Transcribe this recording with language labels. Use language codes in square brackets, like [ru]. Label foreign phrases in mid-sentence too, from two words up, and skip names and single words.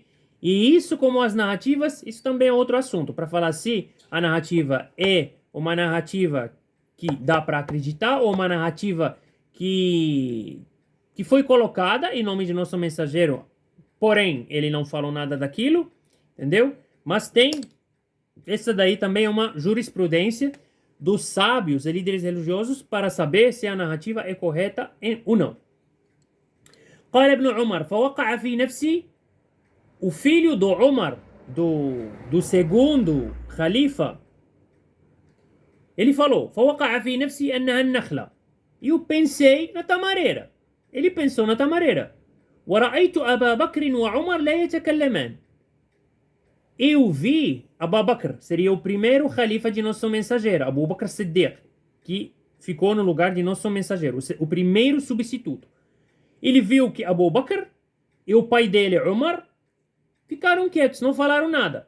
[pt] E isso, como as narrativas, isso também é outro assunto, para falar se a narrativa é uma narrativa que dá para acreditar ou uma narrativa que foi colocada em nome de nosso mensageiro, porém, ele não falou nada daquilo, entendeu? Mas tem, essa daí também é uma jurisprudência dos sábios e líderes religiosos para saber se a narrativa é correta ou não. [ar] قال ابن عمر فوقع في نفسي. [pt] O filho do Umar, do segundo khalifa, ele falou: [ar] فوقع في نفسي أنها النخلة. [pt] E eu pensei na tamareira. Ele pensou na tamareira. [ar] ورأيت أبا بكر وعمر لا يتكلمان. [pt] Eu vi Abu Bakr, seria o primeiro khalifa de nosso mensageiro, Abu Bakr Siddiq, que ficou no lugar de nosso mensageiro, o primeiro substituto. Ele viu que Abu Bakr e o pai dele, Umar, ficaram quietos, não falaram nada.